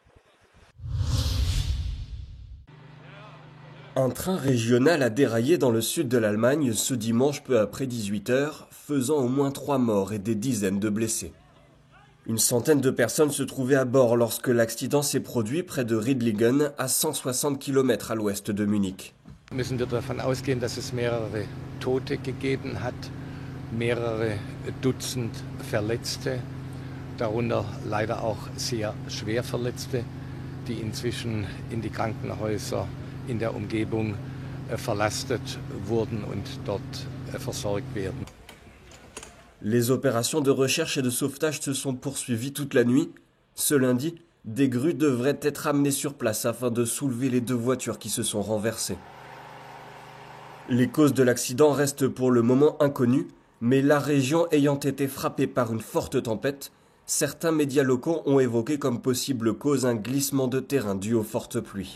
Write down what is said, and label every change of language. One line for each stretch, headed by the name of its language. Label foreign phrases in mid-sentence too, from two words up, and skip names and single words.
French: Un train régional a déraillé dans le sud de l'Allemagne ce dimanche peu après 18 h, faisant au moins 3 morts et des dizaines de blessés. Une centaine de personnes se trouvaient à bord lorsque l'accident s'est produit près de Riedlingen, à 160 km à l'ouest de Munich.
German: Müssen wir davon ausgehen, dass es mehrere Tote gegeben hat, mehrere Dutzend Verletzte, darunter leider auch sehr schwer Verletzte, die inzwischen in die Krankenhäuser in der Umgebung verlastet wurden und dort versorgt werden.
French: Les opérations de recherche et de sauvetage se sont poursuivies toute la nuit. Ce lundi, des grues devraient être amenées sur place afin de soulever les 2 voitures qui se sont renversées. Les causes de l'accident restent pour le moment inconnues, mais la région ayant été frappée par une forte tempête, certains médias locaux ont évoqué comme possible cause un glissement de terrain dû aux fortes pluies.